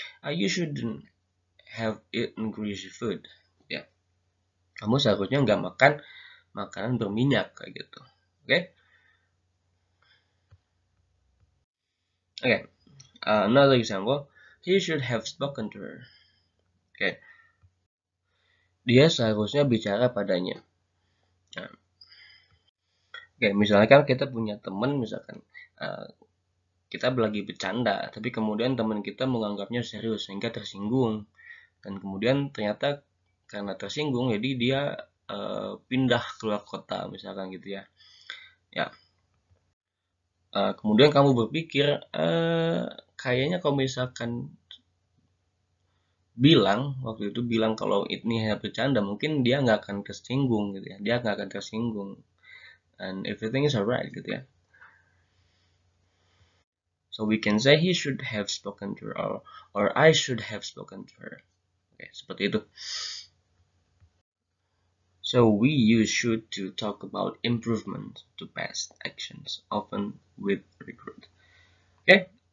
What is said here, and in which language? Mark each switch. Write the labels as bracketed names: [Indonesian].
[English] You shouldn't have eaten greasy food. [Indonesian] Ya, kamu seharusnya nggak makan makanan berminyak kayak gitu. Oke. [English] Another example, he should have spoken to her. [Indonesian] Oke. Dia seharusnya bicara padanya. Nah, misalnya kan kita punya teman, misalkan kita lagi bercanda, tapi kemudian teman kita menganggapnya serius sehingga tersinggung, dan kemudian ternyata karena tersinggung jadi dia pindah keluar kota misalkan gitu ya. Kemudian kamu berpikir kayaknya kalau misalkan waktu itu bilang kalau ini hanya bercanda, mungkin dia nggak akan tersinggung gitu ya, dia nggak akan tersinggung, [English] and everything is alright [Indonesian] gitu ya. [English] So we can say he should have spoken to her, or I should have spoken to her. [Indonesian] Oke, seperti itu. [English] So we use should to talk about improvement to past actions, often with regret. Okay.